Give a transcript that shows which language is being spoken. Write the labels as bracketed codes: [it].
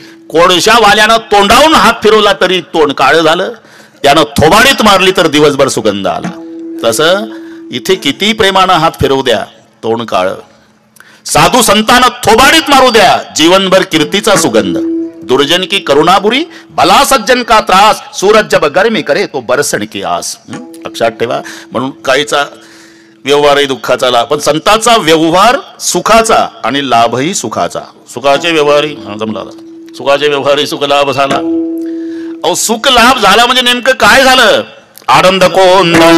[mr] कोळशा वाल्यानं तोंडावून हात फिरवला तरी तोंड काळं झालं. त्यानं थोबाडीत मारली तर दिवसभर सुगंध आला. तसं इथे किती प्रेमानं हात फिरवू द्या तोंड काळं. साधू संतांना थोबाडीत मारू द्या जीवनभर कीर्तीचा सुगंध. [hi] दुर्जन की करुणाबुरी भला सज्जन का त्रास. सूरज जब गर्मी करे तो बरसण की आस. [mr] लक्षात ठेवा. म्हणून काहीचा व्यवहारही दुःखाचा, लाभ. पण संतांचा व्यवहार सुखाचा आणि लाभही सुखाचा. सुखाचे व्यवहारही जमला. सुखाचे व्यवहारही सुख लाभ झाला. अहो सुख लाभ झाला म्हणजे नेमकं काय झालं. आनंद कोण